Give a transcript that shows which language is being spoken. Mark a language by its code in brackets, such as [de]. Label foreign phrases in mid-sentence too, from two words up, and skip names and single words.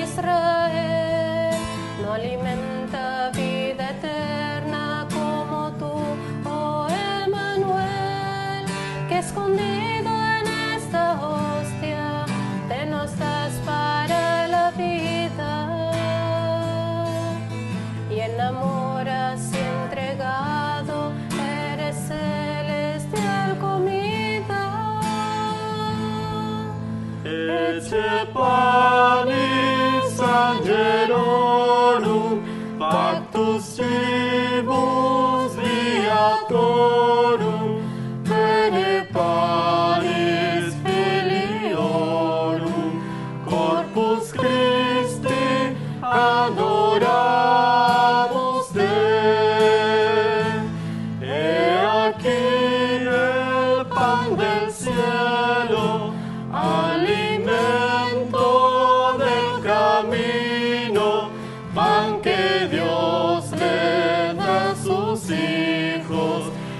[es] Israel, no alimenta vida eterna como tú, oh Emmanuel, que escondido en esta hostia te nos das para la vida y en amor así entregado eres celestial comida. [la] Ecce panis angelorum, pactus cibus viatorum, bene panis filiorum, corpus Christi adoramos te. [es] He aquí el pan del cielo, alimento del camino, pan que Dios le da a sus hijos.